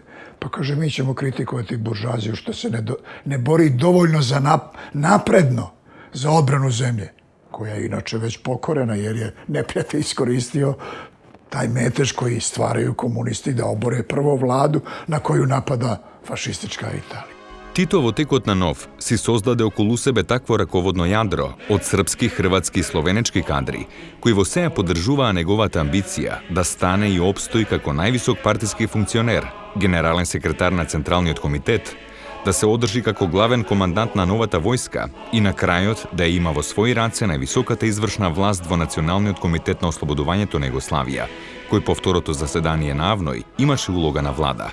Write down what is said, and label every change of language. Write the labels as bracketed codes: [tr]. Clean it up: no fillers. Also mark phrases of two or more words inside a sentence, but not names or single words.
[sr] Pa kaže, mi ćemo kritikovati buržoaziju što se ne bori dovoljno za napredno za odbranu zemlje, koja je inače već pokorena jer je neprijatelj iskoristio taj metež koji stvaraju komunisti da obore prvo vladu na koju napada fašistička Italija. [mk] Tito во текот на нов си создаде околу себе такво раководно јадро од српски, хрватски и словенечки кадри, кои во сеја поддржуваа неговата амбиција да стане и опстои како највисок партиски функционер, генерален секретар на Централниот комитет, да се одржи како главен командант на новата војска и на крајот да ја има во своји раце највисоката извршна власт во Националниот комитет на ослободувањето на Југославија, кој по второто заседание на Авној имаше улога на влада.